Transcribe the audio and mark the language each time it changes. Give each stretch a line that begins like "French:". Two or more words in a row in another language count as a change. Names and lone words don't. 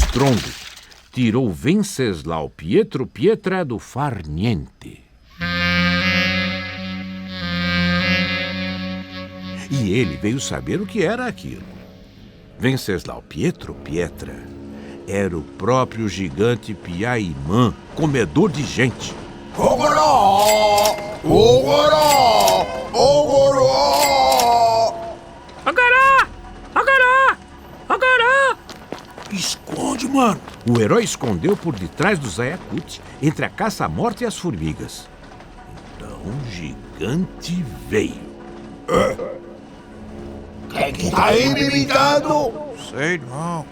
Portuguese: O estrondo tirou Venceslau Pietro Pietra do
Italian: far niente.
Portuguese: E ele veio saber o que era aquilo. Venceslau Pietro Pietra era o próprio gigante Piaimã, comedor de gente. Ogoró! Ogoró! Ogoró! Agará! Agará! Agará! Esconde, mano. O herói escondeu por detrás do Zayakut, entre a caça-morte e as formigas. Então o gigante veio. Quem que tá aí me imitando? Sei não.